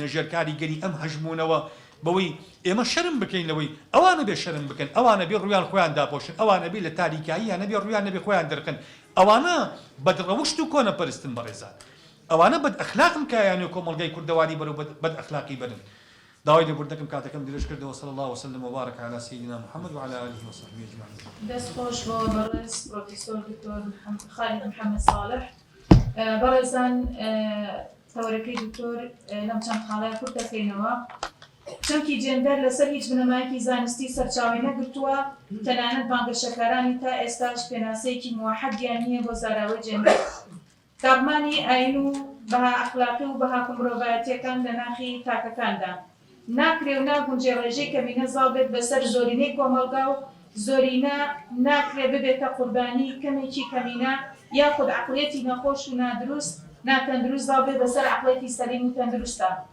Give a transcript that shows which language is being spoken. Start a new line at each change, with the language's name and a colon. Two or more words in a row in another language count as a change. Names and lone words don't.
Central Kurdish: ژێرکاری گەری ئەم هەژمونەوە بەوەی ئێمە شەرم بکەین لەوەی ئەوانە بێ شەرم بکەن ئەوانە بێ ڕویان خۆیان داپۆشن ئەوانە بێ لە تاریکاییان نەبێ ڕویان نەبێ خۆیان دەرکەن ئەوانە بەدڕەوشت و کۆنە پەرستن بەڕێزان ئەوانە بەد ئەخلاقم کایان و کۆمەڵگەی کوردەواری بەرەو بەد ئەخلاقی بەرن داوای لێبوردەکەم کاتەکەم درێژ کردەوە
Arabic: صلی الله وسلم وبارك على سيدنا محمد وعلى آله وصحبه أجمعين.
Central Kurdish: دەست خۆش بۆ بەڕێز پرۆفیسۆر دکتۆر خالید محەممەد ساڵح بەڕێزان تەورەکەی دکتۆر لەم چەند خاڵای کورت دەکەینەوە چەمکی جێندەر لەسەر هیچ بنەمایەکی زانستی سەرچاوی نەگرتووە تەنانەت بانگەشەکارانی تا ئێستاش پێناسەیەکی موحەدیان نییە بۆ زاراوەی جێندەر داڕمانی ئاین و بەها ئەخلاقی و بەها مرۆڤایەتیەکان لە ناخی تاکەکاندا ناکرێ و ناگونجێ ڕێژەی کەمینە زاڵ بێت بەسەر زۆرینەی کۆمەڵگا و زۆرینە ناکرێ ببێتە قوربانی کەمێکی کەمینە یاخود عەقڵیەتی نەخۆش و نادروست ناتەندروست زاڵ بێت بەسەر عەقڵێتی سەلیم و تەندروستە